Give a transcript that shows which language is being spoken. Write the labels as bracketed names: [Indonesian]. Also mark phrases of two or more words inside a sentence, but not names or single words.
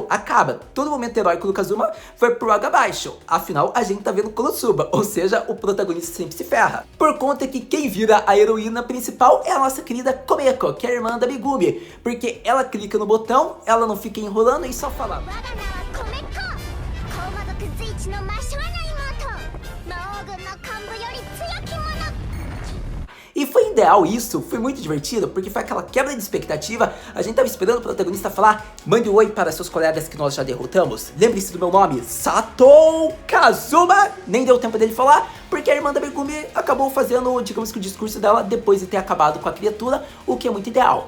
[Portuguese] Acaba. Todo momento heróico do Kazuma foi pro água abaixo. Afinal, a gente tá vendo Konosuba. Ou seja, o protagonista sempre se ferra. Por conta que quem vira a heroína principal é a nossa querida Komeko, que é a irmã da Megumi. Porque ela clica no botão, ela não fica enrolando e só fala. [Japanese] 我が名はコメッコ高魔族随一の魔性な妹魔王軍の幹部より強き者 [Portuguese] E foi ideal isso, foi muito divertido, porque foi aquela quebra de expectativa. A gente tava esperando o protagonista falar, mande um oi para seus colegas que nós já derrotamos. Lembre-se do meu nome, Satou Kazuma. Nem deu tempo dele falar, porque a irmã da Megumi acabou fazendo, digamos que o discurso dela depois de ter acabado com a criatura, o que é muito ideal.